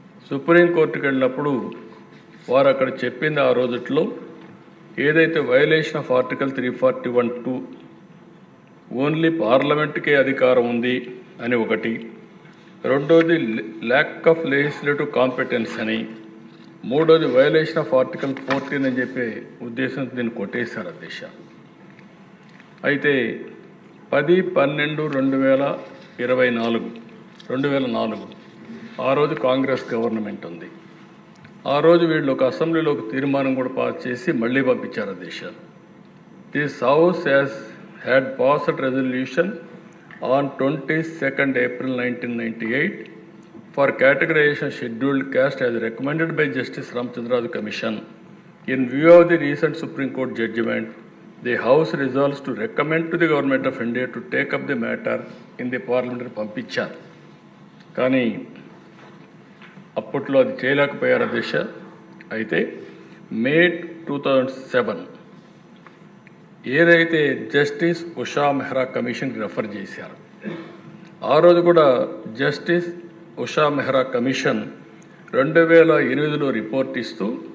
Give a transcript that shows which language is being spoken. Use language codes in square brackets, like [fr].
[te] సుప్రీంకోర్టుకి వెళ్ళినప్పుడు వారు అక్కడ చెప్పింది ఆ రోజుట్లో ఏదైతే [en] violation of article [te] 341(2) ఓన్లీ పార్లమెంట్కే అధికారం ఉంది అని ఒకటి, రెండోది [en] lack of legislative competence [te] అని, మూడోది వయలేషన్ ఆఫ్ ఆర్టికల్ 14 అని చెప్పే ఉద్దేశంతో దీన్ని కొట్టేశారు అధ్యక్ష. అయితే 10/12/2004 ఆ రోజు కాంగ్రెస్ గవర్నమెంట్ ఉంది. ఆ రోజు వీళ్ళు ఒక అసెంబ్లీలో ఒక తీర్మానం కూడా పాస్ చేసి మళ్ళీ పంపించారు అధ్యక్ష. [en] This house had passed resolution on 22nd April 1998 for categorization scheduled caste as recommended by Justice Ramchandra Commission. In view of the recent Supreme Court judgment, the House resolves to recommend to the Government of India to take up the matter in the parliamentary [te] పంపించారు. కానీ అప్పట్లో అది చేయలేకపోయారు అధ్యక్ష. అయితే మే 2007 ఏదైతే justice Usha Mehra కమిషన్కి refer చేశారు, ఆ రోజు కూడా justice Usha Mehra commission 2008లో report ఇస్తూ